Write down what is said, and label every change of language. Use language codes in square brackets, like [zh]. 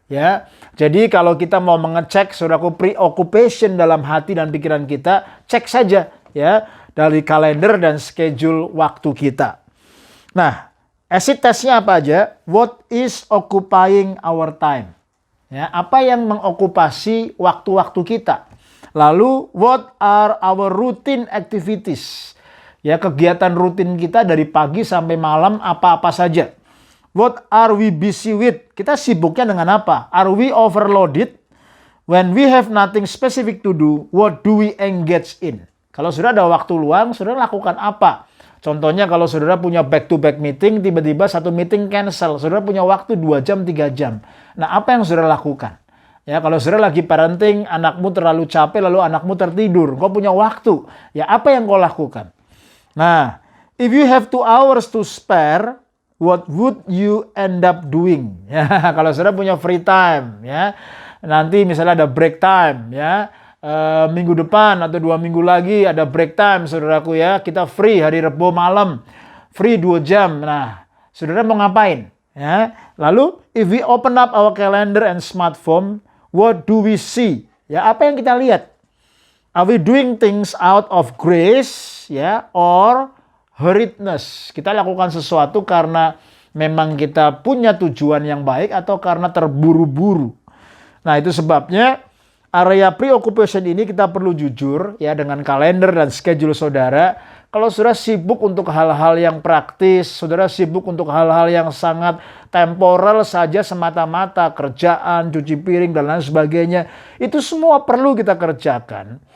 [id] Ya, jadi kalau kita mau mengecek, saudaraku, preoccupation dalam hati dan pikiran kita, cek saja ya dari kalender dan schedule waktu kita. Nah, acid testnya apa aja? [en] What is occupying our time? [id] Ya, apa yang mengokupasi waktu-waktu kita? [en] Lalu, what are our routine activities? [id] Ya, kegiatan rutin kita dari pagi sampai malam apa-apa saja. [en] What are we busy with? [id] Kita sibuknya dengan apa? [en] Are we overloaded? When we have nothing specific to do, what do we engage in? [id] Kalau sudah ada waktu luang, saudara lakukan apa? Contohnya kalau saudara punya back-to-back meeting, tiba-tiba satu meeting cancel. Saudara punya waktu 2 jam, 3 jam. Nah, apa yang saudara lakukan? Ya, kalau saudara lagi parenting, anakmu terlalu capek, lalu anakmu tertidur. Kau punya waktu. Ya, apa yang kau lakukan? [en] Nah, if you have 2 hours to spare, what would you end up doing? [id] Ya, kalau saudara punya free time, ya, nanti misalnya ada break time, ya, minggu depan atau 2 minggu lagi ada break time, saudaraku ya, kita free hari Rebo malam, free 2 jam. Nah, saudara mau ngapain? Ya, lalu [en] if we open up our calendar and smartphone, what do we see? [id] Ya, apa yang kita lihat? [en] Are we doing things out of grace, ya, or hurriedness? [id] Kita lakukan sesuatu karena memang kita punya tujuan yang baik atau karena terburu-buru. Nah, itu sebabnya area preoccupation ini kita perlu jujur ya dengan kalender dan schedule saudara. Kalau saudara sibuk untuk hal-hal yang praktis, saudara sibuk untuk hal-hal yang sangat temporal saja semata-mata, kerjaan, cuci piring, dan lain sebagainya, itu semua perlu kita kerjakan.